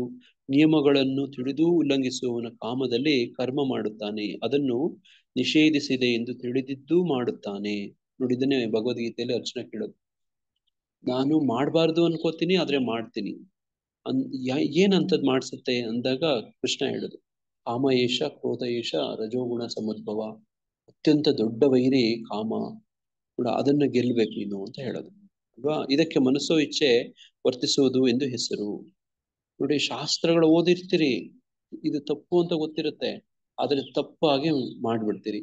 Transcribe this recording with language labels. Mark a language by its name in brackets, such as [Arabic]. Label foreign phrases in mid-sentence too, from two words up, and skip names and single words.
[Kannada] ನಿಯಮಗಳನ್ನು ತಿಳಿದು ಉಲ್ಲಂಘಿಸುವವನ ಕಾಮದಲ್ಲಿ ಕರ್ಮ ಮಾಡುತ್ತಾನೆ, ಅದನ್ನು ನಿಷೇಧಿಸಿದೆ ಎಂದು ತಿಳಿದಿದ್ದು ಮಾಡುತ್ತಾನೆ. ನೋಡಿ, ಇದನ್ನೇ ಭಗವದ್ಗೀತೆಯಲ್ಲಿ ಅರ್ಜುನ ಕೇಳೋದು. ನಾನು ಮಾಡಬಾರ್ದು ಅನ್ಕೋತೀನಿ, ಆದ್ರೆ ಮಾಡ್ತೀನಿ. ಏನಂತದ್ ಮಾಡ್ಸುತ್ತೆ ಅಂದಾಗ ಕೃಷ್ಣ ಹೇಳುದು, [Sanskrit] ಕಾಮ ಏಷ ಕ್ರೋಧ ಏಷ ರಜೋಗುಣ ಸಮುದ್ಭವ. [Kannada] ಅತ್ಯಂತ ದೊಡ್ಡ ವೈರಿ ಕಾಮ, ಕೂಡ ಅದನ್ನ ಗೆಲ್ಬೇಕು ನೀನು ಅಂತ ಹೇಳೋದು ಅಲ್ವಾ. ಇದಕ್ಕೆ ಮನಸ್ಸೋ ಇಚ್ಛೆ ವರ್ತಿಸುವುದು ಎಂದು ಹೆಸರು. ನೋಡಿ, ಶಾಸ್ತ್ರಗಳು ಓದಿರ್ತೀರಿ, ಇದು ತಪ್ಪು ಅಂತ ಗೊತ್ತಿರುತ್ತೆ, ಆದ್ರೆ ತಪ್ಪಾಗಿ ಮಾಡ್ಬಿಡ್ತೀರಿ.